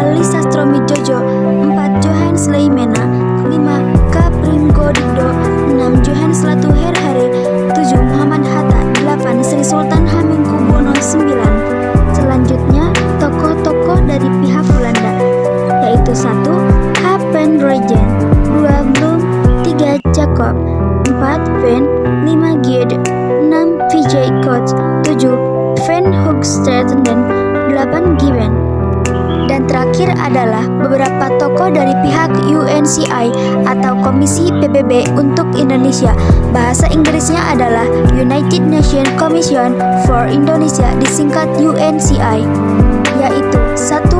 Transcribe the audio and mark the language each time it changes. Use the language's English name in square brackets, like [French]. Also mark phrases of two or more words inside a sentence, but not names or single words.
[Indonesian] Ali Sastromijojo. 4. Johannes Leimena. 5. Kapringgodikdo. 6. Johannes Latuher Hare. 7. Muhammad Hatta. 8. Sri Sultan Hamengkubuwono IX. Selanjutnya, tokoh-tokoh dari pihak Belanda, yaitu 1. H. van Rooyen. 2. Bloem. 3. Jacob. 4. Van. 5. Gide. 6. Vijay Koch. 7. Van Hoogstraten. 8. Given. Dan terakhir adalah beberapa tokoh dari pihak UNCI atau Komisi PBB untuk Indonesia. Bahasa Inggrisnya adalah United Nations Commission for Indonesia, disingkat UNCI, yaitu 1.